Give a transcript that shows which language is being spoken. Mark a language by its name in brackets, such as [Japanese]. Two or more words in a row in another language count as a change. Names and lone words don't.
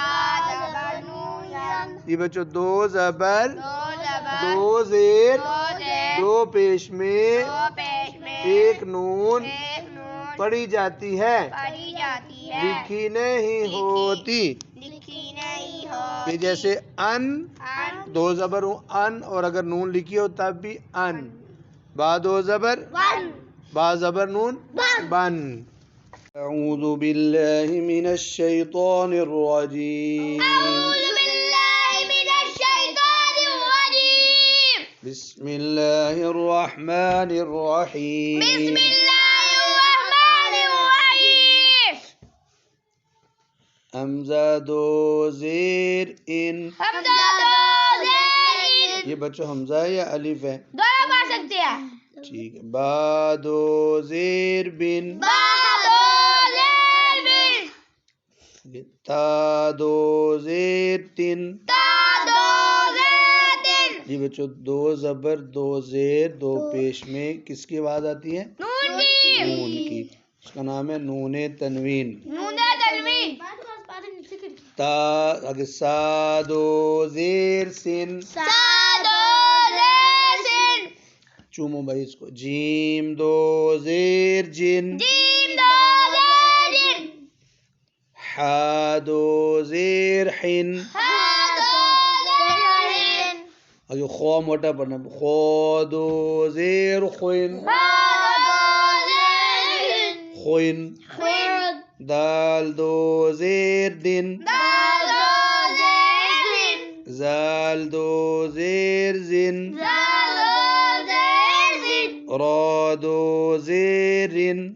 [Urdu] جی بچوں دو زبر دو زیر دو پیش میں ایک نون پڑھی جاتی ہے لکھی نہیں ہوتی. یہ جیسے ان دو زبر ہوں ان اور اگر نون لکھی ہو تب بھی ان. با دو زبر با زبر نون بن. [Arabic] اعوذ باللہ من الشیطان الرجیم. بسم اللہ الرحمن الرحیم. [Urdu] حمزہ دو زیر ان. یہ بچوں حمزہ ہے یا الف ہے؟ دونوں پڑھ سکتے ہیں. ٹھیک ہے. با دو زیر بن. تا دو زیر تن. جی بچوں دو زبر دو زیر دو پیش میں کس کی آواز آتی ہے؟ نون کی. اس کا نام ہے نون تنوین. تا اگر سا دو زیر سن. چومو بھائی اس کو. جیم دو زیر جن. حا دو زیر حن. اگر خو موٹا پڑھنا. خو دو زیر خوین. خوین. دال دو زیر دن. زال دو زیر زن. را دو زیر رن.